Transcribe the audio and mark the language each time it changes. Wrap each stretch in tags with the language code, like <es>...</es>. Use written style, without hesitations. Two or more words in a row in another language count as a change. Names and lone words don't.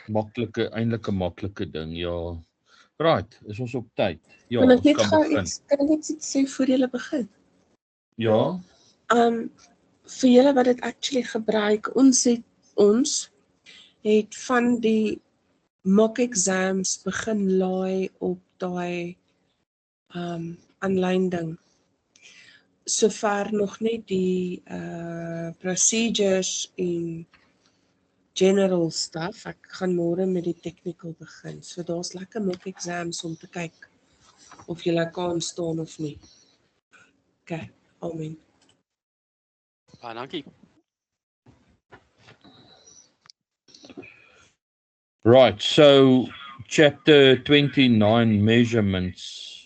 <af>Eintlik 'n maklike ding, ja. Right, is ons op tyd? Ja, Kan ek ons net kan gou begin. iets sê voor julle begin? Ja, Vir julle wat dit actually gebruik, ons het van die</af> <en>mock exams</en> <af>begin laai op daai aanlyn ding. Sover nog net die procedures en</af> <en>general stuff.</en> <af>Ek gaan môre met die technical begin. So daar's lekker</af> <en>mock exams</en> <af>om te kyk of jy kan staan of nie. Okay, amen. Baie dankie.</af> <en>right. So chapter 29, measurements.</en>